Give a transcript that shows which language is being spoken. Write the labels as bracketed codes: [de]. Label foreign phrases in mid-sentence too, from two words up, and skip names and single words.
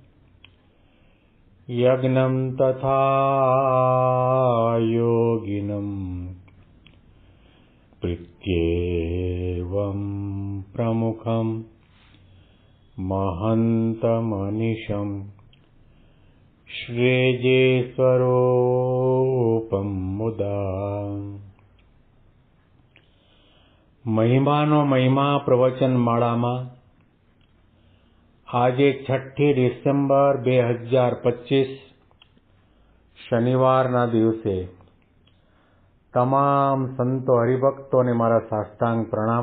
[sa] यज्ञं तथा योगिनं प्रीत्येवं प्रमुखं महन्तमनिशं श्रीजेस्वरूपं मुदा। [gu] મહિમાનો મહિમા પ્રવચન માળામાં આજે 6 ડિસેમ્બર 2025 શનિવારના દિવસે તમામ સંતો હરિભક્તોને મારા સાષ્ટાંગ પ્રણામ.